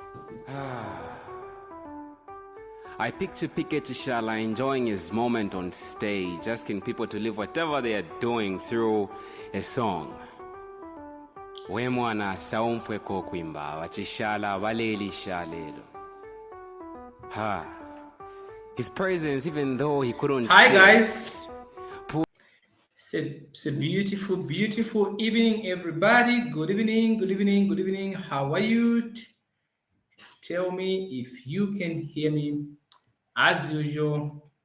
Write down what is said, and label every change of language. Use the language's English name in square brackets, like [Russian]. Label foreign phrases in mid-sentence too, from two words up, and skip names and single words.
[English] I picture Piquet Tishala enjoying his moment on stage, asking people to live whatever they are doing through a song. [Bemba] We mwana saumfweko kwimba wachishala walelisha lelo. [English] His presence, even though he couldn't Hi sing. guys, it's a beautiful evening, everybody. Good evening. How are you? Tell me if you can hear me as usual.